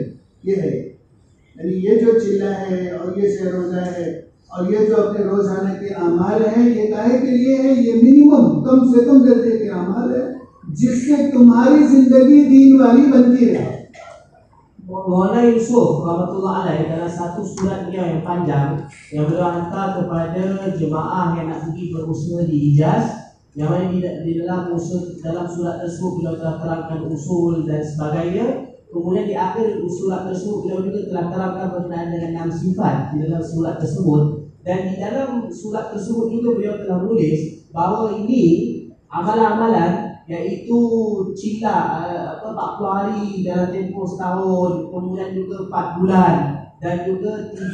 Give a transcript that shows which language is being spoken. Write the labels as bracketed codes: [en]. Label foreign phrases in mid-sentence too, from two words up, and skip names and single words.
[ur] یہ ہے، یعنی یہ جو چلہ ہے اور یہ روزہ ہے اور یہ جو اپنے روزانہ کے اعمال ہیں، یہ کاہے کے لیے ہے? یہ منیمم کم سے کم درجے کے اعمال ہے جس سے تمہاری زندگی دین والی بنتی رہے. [ms] Maulana Yusuf [ar] rahmatullah alaih [ms] dalam satu surat beliau yang panjang yang beliau hantar kepada jemaah yang nak pergi berusaha di Hijaz, yang mana di dalam surat tersebut beliau telah terangkan usul dan sebagainya. Kemudian di akhir surat tersebut beliau juga telah terangkan berkenaan dengan 6 sifat di dalam surat tersebut, dan di dalam surat tersebut juga beliau telah menulis bahawa ini amalan-amalan, yaitu cila 40 hari dalam tempoh setahun, kemudian juga 4 bulan, dan juga